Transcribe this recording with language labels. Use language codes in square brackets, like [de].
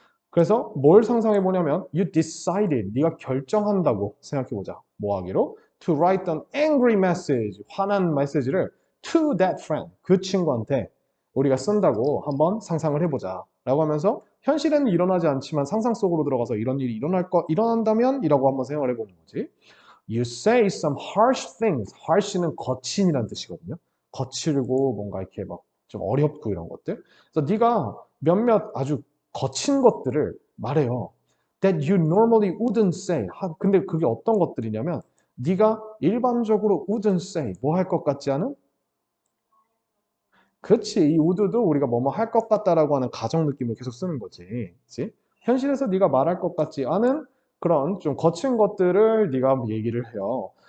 [ko] 그래서 뭘 상상해보냐면 [en] you decided, [ko] 네가 결정한다고 생각해보자. 뭐 하기로? [en] To write an angry message, [ko] 화난 메시지를 [en] to that friend, [ko] 그 친구한테 우리가 쓴다고 한번 상상을 해보자 라고 하면서 현실에는 일어나지 않지만 상상 속으로 들어가서 이런 일이 일어난다면? 이라고 한번 생각을 해보는 거지. [en] You say some harsh things. [ko] harsh는 거친이라는 뜻이거든요. 거칠고 뭔가 이렇게 막 좀 어렵고 이런 것들. 그래서 네가 몇몇 아주 거친 것들을 말해요. [en] That you normally wouldn't say. [ko] 근데 그게 어떤 것들이냐면 네가 일반적으로 [en] wouldn't say. [ko] 뭐 할 것 같지 않은? 그렇지. 이 would도 우리가 뭐뭐 할 것 같다라고 하는 가정 느낌을 계속 쓰는 거지. 그렇지? 현실에서 네가 말할 것 같지 않은 그런 좀 거친 것들을 네가 얘기를 해요.